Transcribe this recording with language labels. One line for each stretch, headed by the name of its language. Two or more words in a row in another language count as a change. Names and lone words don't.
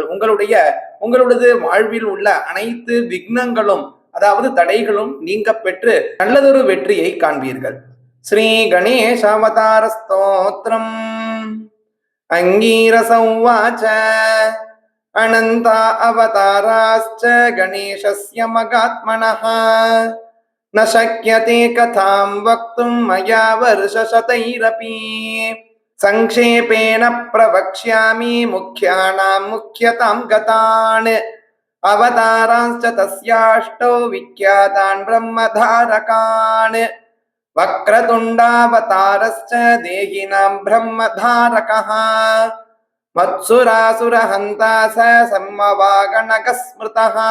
Tamil: உங்களது வாழ்வில் உள்ள அனைத்து விக்னங்களும், அதாவது தடைகளும் நீங்க பெற்று நல்லதொரு வெற்றியை காண்பீர்கள். ஸ்ரீ கணேஷ அவதார ஸ்தோத்திரம்.
Sanskrit: अङ्गिरसोवाच अनन्ता अवताराश्च गणेशस्य महात्मनः न शक्यते कथां वक्तुं मया वर्षशतैरपि संक्षेपेण प्रवक्ष्यामि मुख्यानां मुख्यतां गतान् अवतारांश्च तस्याष्टौ विख्यातान् ब्रह्मधारकान् वक्रतुण्डावतारश्च देहिनां ब्रह्मधारकः मत्सुरासुरहन्ता स सम्मवागणकः स्मृतः